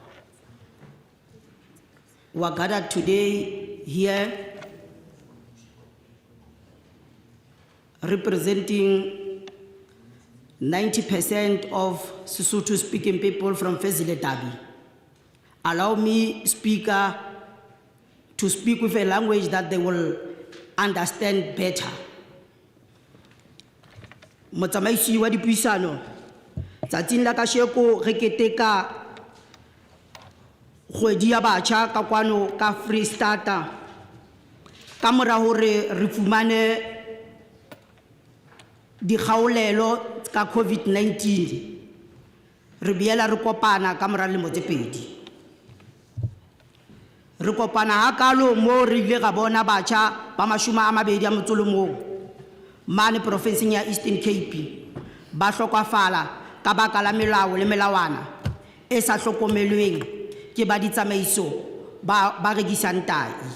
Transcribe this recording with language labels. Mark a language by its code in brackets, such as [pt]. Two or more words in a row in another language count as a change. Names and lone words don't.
[en] We are gathered today here representing 90% of Sesotho-speaking people from Fezile Dabi. Allow me, Speaker, to speak with a language that they will understand better. [st] Motsamaisi wa dipuisano tsatsing la kasheko re keteka kgwedi ya batjha ka kwano ka Freestata ka mora hore re fumane dikgaolelo ka COVID-19 re biela re kopana ka mora lemo tse pedi re kopana ha kalo mo re ile ga bona batjha ba mashuma a mabedi a motsolomong mane provinceng ya Eastern Cape ba hlokafala ka baka la melao le melawana e sa hlokomelweng ke ba ditsamaiso ba rekisang tai.